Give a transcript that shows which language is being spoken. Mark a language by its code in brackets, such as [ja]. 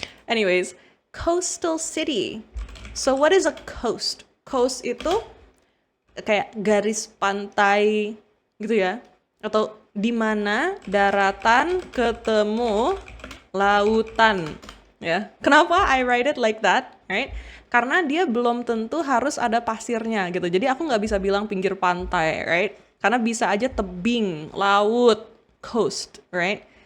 [en] Anyways, coastal city. So what is a coast? [id] Coast itu kayak garis pantai gitu ya. Atau di mana daratan ketemu lautan ya. [en] Kenapa I write it like that, right? [id] Karena dia belum tentu harus ada pasirnya gitu. Jadi aku nggak bisa bilang pinggir pantai, right? Karena bisa aja tebing, laut, coast, right?